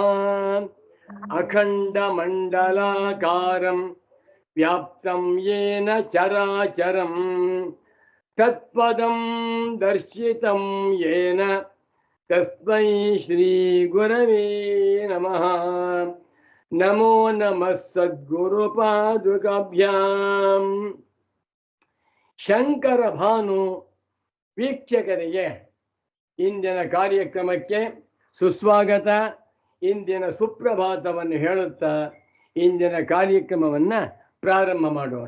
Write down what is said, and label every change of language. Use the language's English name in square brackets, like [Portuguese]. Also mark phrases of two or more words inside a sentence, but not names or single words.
[Sanskrit] ಅಖಂಡ ಮಂಡಲಾಕಾರಂ ವ್ಯಾಪ್ತಂ ಯೇನ ಚರಾಚರಂ ತತ್ಪದಂ ದರ್ಶಿತಂ ಯೇನ ತಸ್ಮೈ ಶ್ರೀ ಗುರವೇ ನಮಃ. ನಮೋ ನಮಃ ಸದ್ಗುರು ಪಾದುಕಾಭ್ಯಾಂ. [Kannada] ಶಂಕರ ಭಾನು ವೀಕ್ಷಕರಿಗೆ ಇಂದಿನ ಕಾರ್ಯಕ್ರಮಕ್ಕೆ ಸುಸ್ವಾಗತ. ಇಂದಿನ ಸುಪ್ರಭಾತವನ್ನು ಹೇಳುತ್ತಾ ಇಂದಿನ ಕಾರ್ಯಕ್ರಮವನ್ನು ಪ್ರಾರಂಭ ಮಾಡೋಣ.